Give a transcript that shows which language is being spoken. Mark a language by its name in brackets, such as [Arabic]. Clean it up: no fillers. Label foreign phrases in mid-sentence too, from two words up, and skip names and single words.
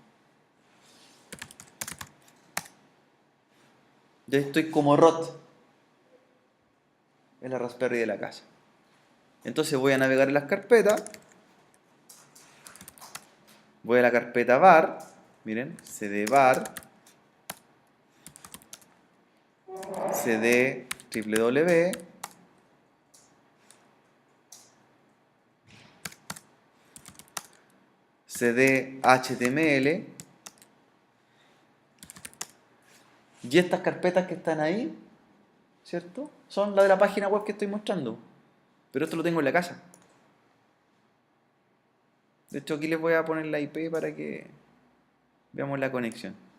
[Spanish] Ya estoy como root en la Raspberry de la casa. Entonces voy a navegar en las carpetas. Voy a la carpeta var. Miren, cd var. cd www. cd html. Y estas carpetas que están ahí, ¿cierto?, son las de la página web que estoy mostrando. Pero esto lo tengo en la casa. De hecho, aquí les voy a poner la IP para que veamos la conexión.